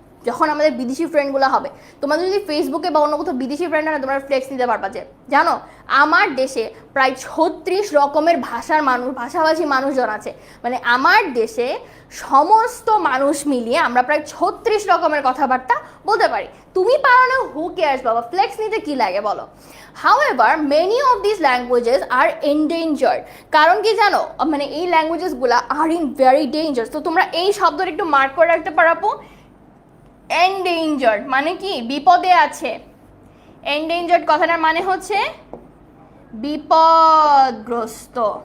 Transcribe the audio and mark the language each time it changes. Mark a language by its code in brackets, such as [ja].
[bn] যখন আমাদের বিদেশি ফ্রেন্ডগুলো হবে, তোমাদের যদি ফেসবুকে বা অন্য কোথাও বিদেশি ফ্রেন্ড হয়, তোমরা ফ্লেক্স নিতে পারবা যে জানো আমার দেশে প্রায় 36 রকমের ভাষাভাষী মানুষজন আছে। মানে আমার দেশে সমস্ত মানুষ মিলিয়ে আমরা প্রায় 36 রকমের কথাবার্তা বলতে পারি। তুমি পারো না, [en] who cares [bn] বাবা, ফ্লেক্স নিতে কি লাগে বলো। [en] However, many of these languages are endangered. [bn] কারণ কি জানো, মানে এই ল্যাঙ্গুয়েজেসগুলো [en] Are in very danger. [bn] তো তোমরা এই শব্দটা একটু মার্ক করে রাখতে পারো। endangered মানে কি, বিপদে আছে। endangered কথাটার মানে হচ্ছে বিপদগ্রস্ত।